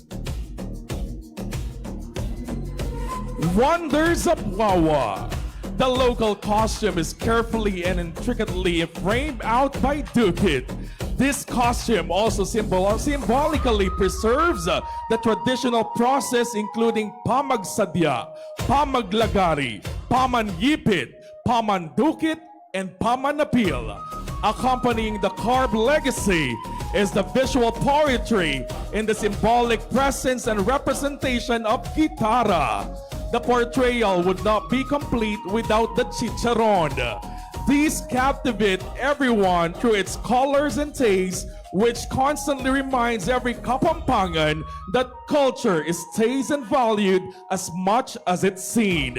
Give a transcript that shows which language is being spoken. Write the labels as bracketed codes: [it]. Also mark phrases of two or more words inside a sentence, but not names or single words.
[en] Wonders of Guagua. The local costume is carefully and intricately framed out by Dukit. This costume also symbolically preserves the traditional process including [pam] pamagsadya, pamaglagari, pamanyipit, pamandukit, [en] and pamanapil. Accompanying the carved legacy is the visual poetry in the symbolic presence and representation of Gitara. The portrayal would not be complete without the chicharon. These captivate everyone through its colors and taste, which constantly reminds every Kapampangan that culture is tasted and valued as much as it's seen.